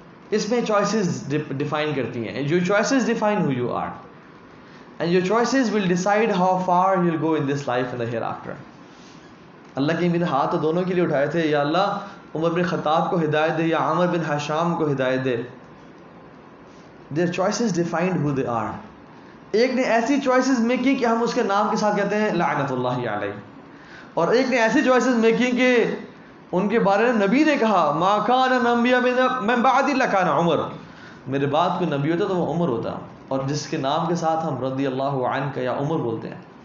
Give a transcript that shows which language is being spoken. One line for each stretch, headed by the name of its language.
Urdu: اس میں choices define کرتی ہیں.
English: جو choices define who you are, and your choices will decide how far you will go in this life and the hereafter.
Urdu: اللہ کے میرے ہاتھ تو دونوں کے لیے اٹھائے تھے, یا اللہ عمر بن خطاب کو ہدایت دے یا عامر بن حشام کو ہدایت دے.
English: Their choices defined who they are.
Urdu: ایک نے ایسی چوائسیز میک کی کہ ہم اس کے نام کے ساتھ کہتے ہیں لعنت اللہ علیہ, اور ایک نے ایسی چوائسیز میک کی کہ ان کے بارے میں نبی نے کہا
Arabic: ما کان انبیاء من بعد لکان عمر,
Urdu: میرے بعد کوئی نبی ہوتا تو وہ عمر ہوتا, اور جس کے نام کے ساتھ ہم رضی اللہ عنہ یا عمر بولتے ہیں.